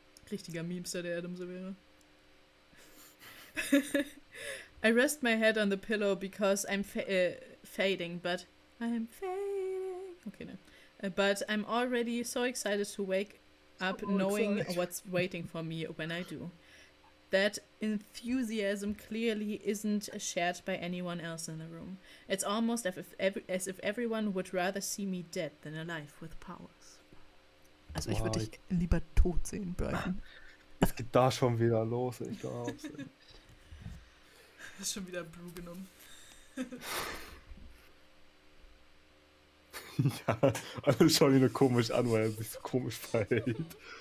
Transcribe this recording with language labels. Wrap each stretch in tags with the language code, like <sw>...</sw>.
<de>Richtiger Memester, der Adam so wäre.</de> <en>I rest my head on the pillow because I'm fading, but I'm fading. Okay, no. But I'm already so excited to wake up So knowing excited. what's waiting for me when I do. That enthusiasm clearly isn't shared by anyone else in the room. It's almost as if everyone would rather see me dead than alive with powers.</en> <de>Also ich würde Boah, dich lieber tot sehen, Brighton. Es geht da schon wieder los, ich glaub's. ey. Hast schon wieder Brew genommen. Ja, alle schauen ihn nur komisch an, weil er sich so komisch verhält.</de>